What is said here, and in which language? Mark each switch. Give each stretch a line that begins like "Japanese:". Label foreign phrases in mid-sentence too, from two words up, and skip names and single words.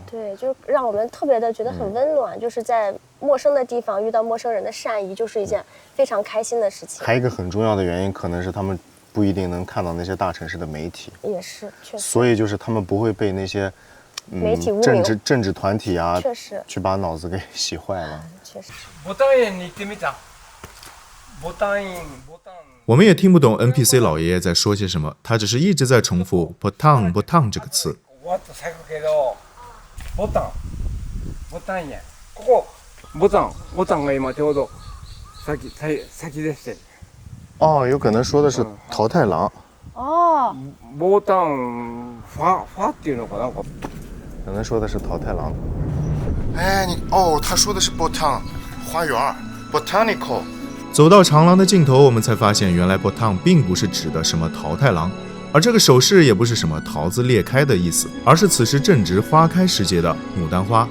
Chinese: 对，就让我们特别的觉得很温暖，就是在陌生的地方遇到陌生人的善意，就是一件非常开心的事情。还有一个很重要的原因，可能是他们不一定能看到那些大城市的媒体，也是，确实。所以就是他们不会被那些媒体污名政治团体啊，确实去把脑子给洗坏了。确实。
Japanese: ボタン園に行ってみた。ボタン園。
Chinese: 我们也听不懂 NPC 老爷爷在说些什么，他只是一直在重复
Japanese: “ボタン ボタン”
Chinese: 这个词。
Japanese: わっと咲くけど、ボタン園。ここボタンが今ちょうど咲き出してる。
Chinese: 哦，有可能说的是桃太郎，哦，
Japanese: ボタンファっていうのかな。
Chinese: 可能说的是桃太郎。哎，他说的是 botan 花园 botanical。走到长廊的尽头，我们才发现，原来 botan 并不是指的什么桃太郎，而这个手势也不是什么桃子裂开的意思，而是此时正值花开时节的牡丹花。